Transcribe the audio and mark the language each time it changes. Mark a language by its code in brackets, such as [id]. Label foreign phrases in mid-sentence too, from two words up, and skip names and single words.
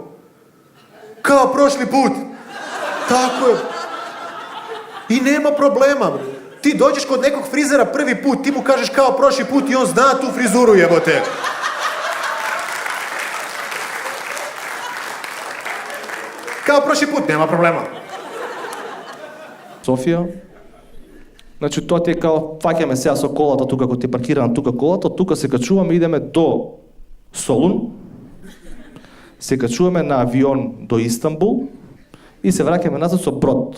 [sr] Kao prošli put. Tako je. I nema problema. Ti dođeš kod nekog frizera prvi put, ti mu kažeš kao prošli put i on zna tu frizuru, jebote. Kao prošli put, nema problema. [mk] Софија. Значи, тоа ти е као, фаќаме сега со колата тука, кога ти е паркирана тука колата, тука се качуваме, идеме до Солун, се качуваме на авион до Истанбул и се враќаме назад со брод.